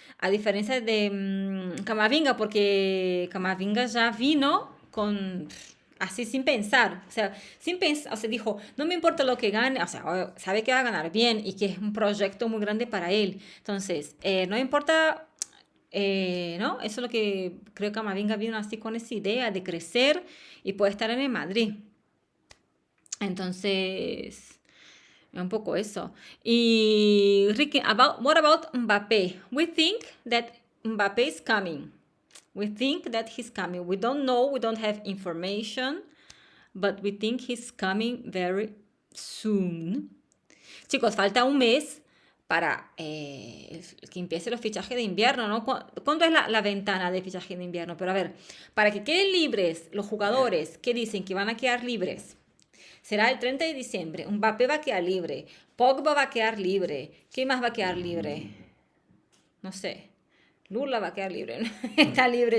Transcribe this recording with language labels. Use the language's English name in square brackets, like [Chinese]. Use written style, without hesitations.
[Spanish] A diferencia de Camavinga, porque Camavinga ya vino así sin pensar, o sea, dijo, no me importa lo que gane, o sea, sabe que va a ganar bien y que es un proyecto muy grande para él. Entonces, no importa... ¿no? Eso es lo que creo que Camavinga vino así con esa idea de crecer y poder estar en el Madrid. Entonces, es un poco eso. [English] Y Ricky, what about Mbappé? We think that Mbappé is coming. We think that he's coming. We don't know, we don't have information, but we think he's coming very soon. [Spanish] Chicos, falta un mes para que empiece los fichajes de invierno, ¿no? ¿Cuándo es la ventana de fichaje de invierno? Pero a ver, para que queden libres los jugadores que dicen que van a quedar libres, será el 30 de diciembre. Mbappé va a quedar libre, Pogba va a quedar libre. ¿Qué más va a quedar libre? No sé. Lula va a quedar libre. Está libre